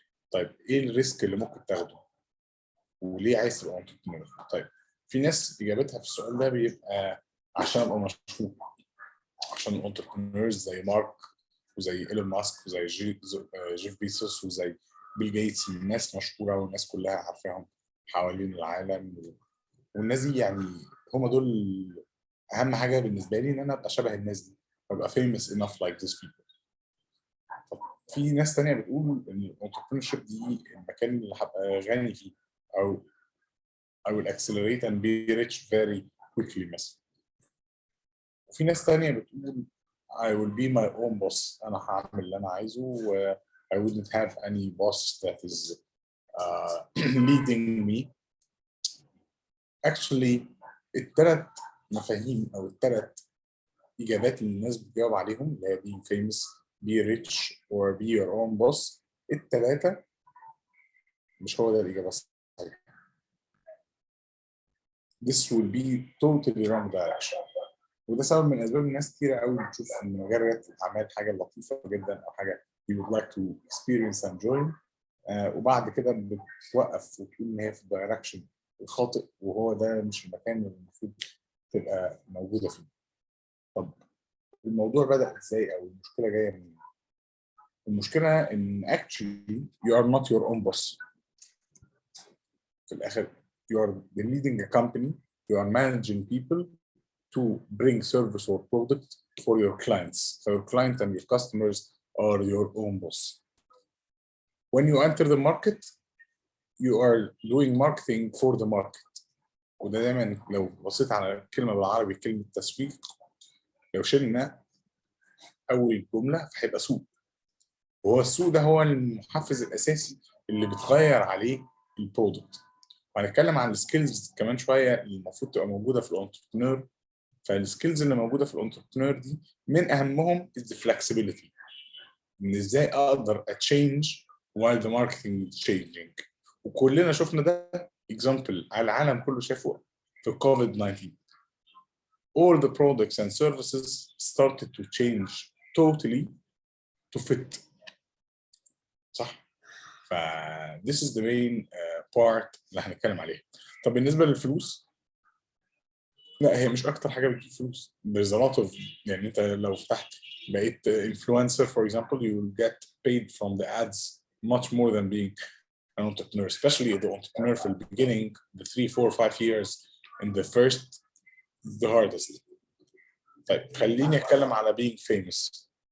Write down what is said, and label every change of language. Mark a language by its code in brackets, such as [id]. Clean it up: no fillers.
[ar] طيب ايه الريسك اللي ممكن تاخده؟ وليه عايز تبقى انتربرنور؟ طيب في ناس اجابتها في السؤال ده بيبقى عشان ابقى مشهور، عشان الانتربرنورز زي مارك وزي ايلون ماسك وزي جيف بيسوس وزي بيل جيتس، الناس مشهوره والناس كلها عارفاهم حوالين العالم، والناس دي يعني هم دول اهم حاجه بالنسبه لي، ان انا ابقى شبه الناس دي، ابقى [en] famous enough like these people. [ar] في ناس تانية بتقول ان الانتربرنورشيب دي المكان اللي هبقى غني فيه، او [en] I will accelerate and be rich very quickly [ar] مثلا. وفي ناس تانية بتقول [en] I will be my own boss، [ar] انا هعمل اللي انا عايزه و [en] I wouldn't have any boss that is leading me. [ar] Actually الثلاث مفاهيم او الثلاث اجابات اللي الناس بتجاوب عليهم، اللي هي [en] being famous, be rich or be your own boss، [ar] الثلاثه مش هو ده الاجابه الصحيحه. [en] This will be totally wrong direction. [ar] وده سبب من اسباب الناس كتيره قوي بتشوف ان مجال رياده الاعمال حاجه لطيفه جدا، او حاجه [en] you would like to experience and join، [ar] وبعد كده بتوقف وتقول ان هي في الدايركشن الخاطئ، وهو ده مش المكان اللي المفروض تبقى موجوده فيه. طب الموضوع بدأ ازاي، او المشكله جايه منين؟ المشكله ان [en] actually you are not your own boss. [ar] في الاخر [en] you are leading a company, you are managing people to bring service or product for your clients. So your client and your customers are your own boss. When you enter the market, you are doing marketing for the market. [ar] وده دايما لو بصيت على كلمة بالعربي كلمة تسويق، لو شلنا أول جملة فهيبقى سوق. وهو السوق ده هو المحفز الأساسي اللي بتغير عليه البرودكت. وهنتكلم عن السكيلز كمان شوية اللي المفروض تبقى موجودة في الانتربرنور. فالسكيلز اللي موجودة في الانتربرنور دي من أهمهم [en] is the flexibility. [ar] إن إزاي أقدر [en] أتشينج while the marketing is changing. [ar] وكلنا شفنا ده example على العالم كله شافه في COVID-19. [en] All the products and services started to change totally to fit. [ar] صح؟ ف [en] this is the main part [ar] اللي هنتكلم عليها. طب بالنسبة للفلوس، لا هي مش أكتر حاجة بتجيب فلوس. [en] There's a lot of [ar] يعني أنت لو فتحت بقيت [en] influencer for example you will get paid from the ads much more than being an entrepreneur, especially the entrepreneur في the beginning, the 3, 4, 5 years in the first is the hardest. [ar] طيب خليني أتكلم على being famous.